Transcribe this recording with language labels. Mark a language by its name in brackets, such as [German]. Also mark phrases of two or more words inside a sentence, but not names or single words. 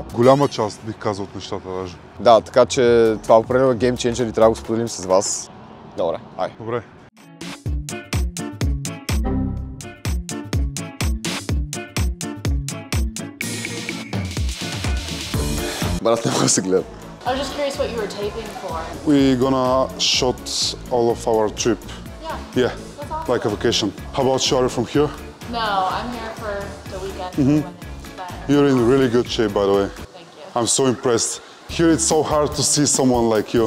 [Bulgarian] Голяма част бих казал от нещата даже. Да, така че това определено е геймченджер и трябва да го споделим с вас. Добре, ай. Добре. Брат, не мога да се гледам. [English] I was just curious what you were taping for. We're gonna shot all of our trip. Yeah. Yeah, That's awesome. like a vacation. How about you? Are you from here? No, I'm here for the weekend. When it's better. You're in really good shape, by the way. Thank you. I'm so impressed. Here it's so hard to see someone like you.